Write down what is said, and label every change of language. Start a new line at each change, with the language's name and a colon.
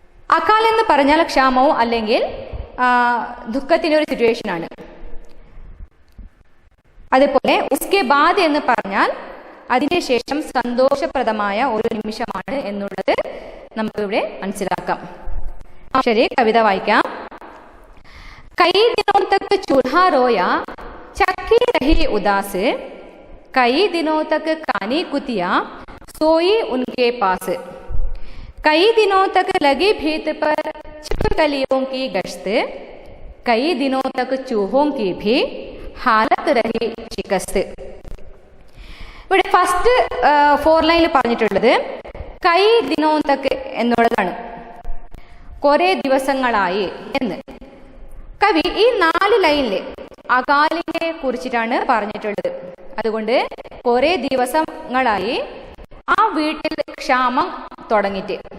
Malayalam: അകാൽ എന്ന് പറഞ്ഞാൽ ക്ഷാമവും അല്ലെങ്കിൽ ദുഃഖത്തിന്റെ ഒരു സിറ്റുവേഷൻ ആണ്. അതുപോലെ ഉസ്കെ ബാദ് എന്ന് പറഞ്ഞാൽ അതിന് ശേഷം സന്തോഷപ്രദമായ ഒരു നിമിഷമാണ് എന്നുള്ളത് നമുക്കിവിടെ മനസ്സിലാക്കാം. ശരി, കവിത വായിക്കാം.
Hindi: कई दिनों तक चूल्हा रोया, चक्की रही उदास, कई दिनों तक कानी कुतिया सोई उनके पास, कई दिनों तक लगी भीत पर छिपकलियों की गश्त, कई दिनों तक चूहों की भी हालत रही शिकस्त.
Malayalam: ഇവിടെ ഫസ്റ്റ് 4 ലൈനിൽ പറഞ്ഞിട്ടുള്ളത് കൈ ദിനോ തക്ക് എന്നുള്ളതാണ്. കുറെ ദിവസങ്ങളായി എന്ന്. കവി ഈ 4 ലൈനില് അകാലിനെ കുറിച്ചിട്ടാണ് പറഞ്ഞിട്ടുള്ളത്. അതുകൊണ്ട് കുറെ ദിവസങ്ങളായി ആ വീട്ടിൽ ക്ഷാമം തുടങ്ങിയിട്ട്.